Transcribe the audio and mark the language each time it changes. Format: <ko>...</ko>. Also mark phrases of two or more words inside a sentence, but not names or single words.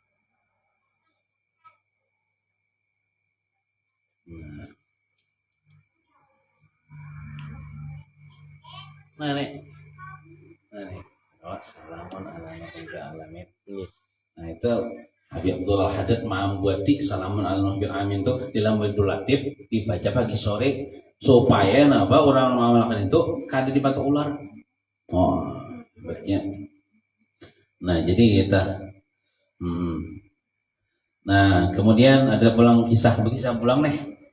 <bjn>Nah nih.</bjn> <ar>Oh, سلام على نبي العالمين.</ar> <bjn>Nah itu Habib Abdul Haddad membuati</bjn> <ar>سلام على نبي العالمين</ar> <bjn>itu dalam wirdul latif dibaca pagi sore supaya orang mengamalkan itu kada dipatok ular. Oh, hebatnya. Nah jadi kita. Nah kemudian ada pulang kisah pulang nih.</bjn>